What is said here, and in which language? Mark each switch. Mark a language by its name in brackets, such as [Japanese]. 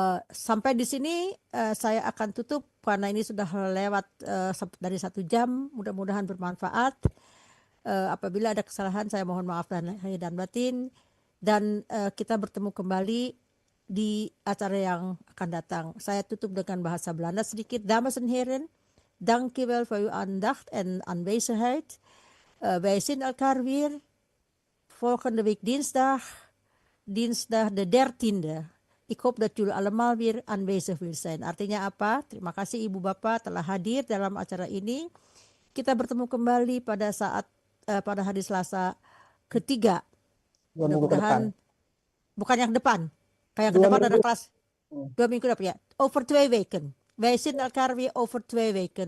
[Indonesian] Sampai di sini saya akan tutup karena ini sudah lewat dari 1 jam. Mudah-mudahan bermanfaat. Apabila ada kesalahan saya mohon maaf dan lahir dan batin, dan kita bertemu kembali di acara yang akan datang. Saya tutup dengan bahasa Belanda sedikit. [Dutch] Dames en heren, dankjewel voor uw aandacht en aanwezigheid. Wij zien elkaar weer volgende week dinsdag de 13e. Ik hoop dat jullie allemaal weer aanwezig wil zijn. [Indonesian] Artinya apa? Terima kasih Ibu Bapak telah hadir dalam acara ini. Kita bertemu kembali pada hari Selasa ketiga. Mudah-mudahan bukan yang depan. Kayak yang depan ada kelas 2 minggu depan ya. [Dutch] Over 2 weken. Wij zien elkaar weer over 2 weken.